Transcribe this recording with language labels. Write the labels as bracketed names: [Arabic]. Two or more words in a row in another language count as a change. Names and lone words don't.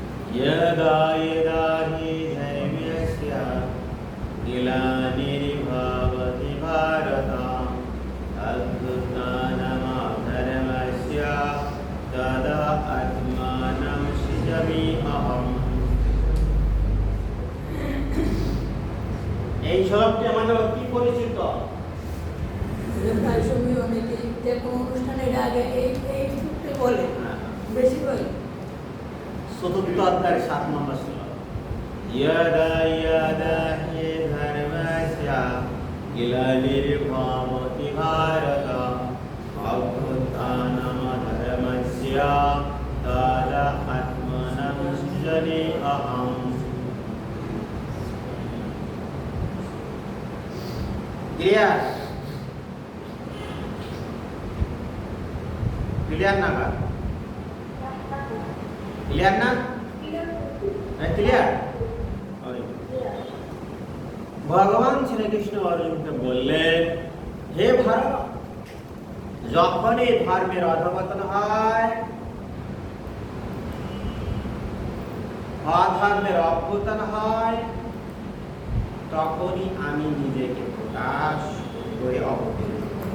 [Sanskrit] यदा यदा हि धर्मस्य ग्लानिर्भवति भारत अभ्युत्थानमधर्मस्य तदा आत्मानं सृजामि अहम्। [Bangla] এই শ্লোকটি আমাদের অতি পরিচিত। প্রায় সময় অনেকে যে কোনো অনুষ্ঠানের আগে এই সূত্রে বলে বেশি করে চতুর্থ অধ্যায়ের 7 নম্বর শ্লোক। [Sanskrit] यदा यदा हि धर्मस्य ग्लानिर्भवति भारत अभ्युत्थानमधर्मस्य तदा आत्मानं सृजामि अहम्। क्लियर क्लियर ना का क्लियर ना क्लियर। [Bangla] ভগবান শ্রীকৃষ্ণ অর্জুনকে বললেন, হে ভারত, যখনই ধর্মের অধঃপতন হয়, অধর্মের অভ্যুত্থান হয়, তখনই আমি নিজেকে প্রকাশ করে অবতীর্ণ হব।